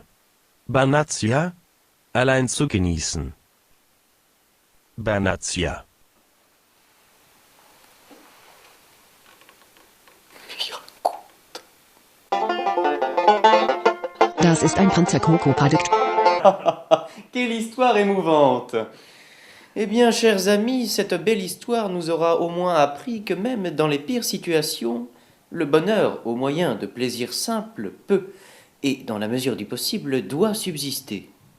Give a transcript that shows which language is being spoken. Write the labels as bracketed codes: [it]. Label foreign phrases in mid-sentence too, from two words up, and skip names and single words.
[de] Banazia? Allein zu genießen. Banazia. Das ist ein Panzerkrokodil. [fr] Quelle histoire émouvante! Eh bien, chers amis, cette belle histoire nous aura au moins appris que même dans les pires situations, le bonheur, au moyen de plaisirs simples, peut, et dans la mesure du possible, doit subsister.